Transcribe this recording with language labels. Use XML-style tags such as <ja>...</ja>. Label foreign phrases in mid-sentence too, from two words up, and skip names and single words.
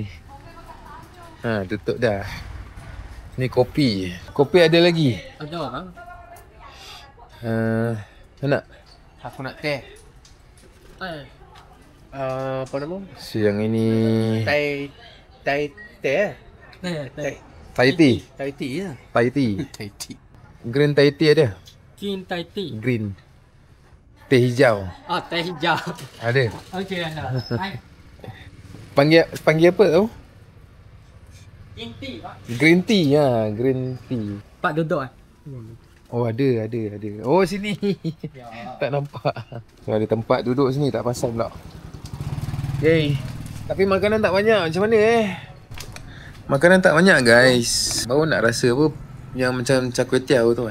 <ms>Tutup dah. Ni kopi. Kopi ada lagi? Ada kan? Nak? Aku nak teh. Apa nama? Siang ini Thai teh.</ms> <en>Thai tea. Thai tea ya. Thai tea. Thai tea. Green Thai tea ada? Green Thai tea.</en> <ms>Green. Teh hijau. Oh, teh hijau. Ada. Okey ada. Hai. Panggil apa tau?</ms> <en>Green tea, Pak. Green tea ya, green tea.</en> <ms>Pak duduk ah. Oh ada. Oh sini. Tak nampak. So, ada tempat duduk sini tak pasal pula. Yay. Tapi makanan tak banyak. Macam mana Makanan tak banyak guys. Baru nak rasa apa yang macam char kway teow tu</ms>